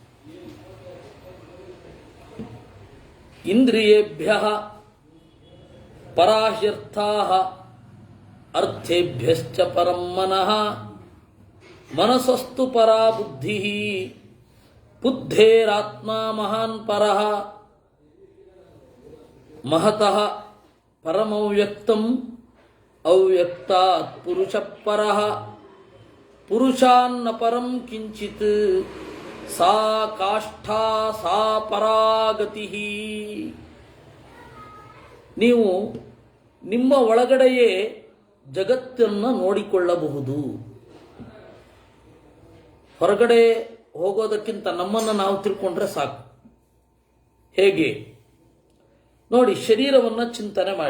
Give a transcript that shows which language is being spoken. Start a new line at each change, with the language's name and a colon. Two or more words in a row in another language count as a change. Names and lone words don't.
Sanskrit: ಇಂದ್ರಿಯೇಭ್ಯ ಪರಾಹ್ಯರ್ಥಾ ಅರ್ಥೇಭ್ಯಶ್ಚ ಪರಂ ಮನಃ ಮನಸಸ್ತು ಪರಾ ಬುದ್ಧಿ ಬುದ್ಧೇರಾತ್ಮ ಮಹಾನ್ ಪರಃ ಮಹತಃ ಪರಮವ್ಯಕ್ತಂ ಅವ್ಯಕ್ತಾತ್ ಪುರುಷ ಪರಃ ಪುರುಷಾನ್ನ ಪರಂ ಕಿಂಚಿತ್ ಸಾ ಕಾಷ್ಠಾ ಸಾ ಪರಾಗತಿ.
Kannada: ನೀವು ನಿಮ್ಮ ಒಳಗಡೆಯೇ ಜಗತ್ತನ್ನು ನೋಡಿಕೊಳ್ಳಬಹುದು. ಹೊರಗಡೆ ಹೋಗೋದಕ್ಕಿಂತ ನಮ್ಮನ್ನು ನಾವು ತಿಳ್ಕೊಂಡ್ರೆ ಸಾಕು. ಹೇಗೆ ನೋಡಿ, ಶರೀರವನ್ನು ಚಿಂತನೆ ಮಾಡಿ.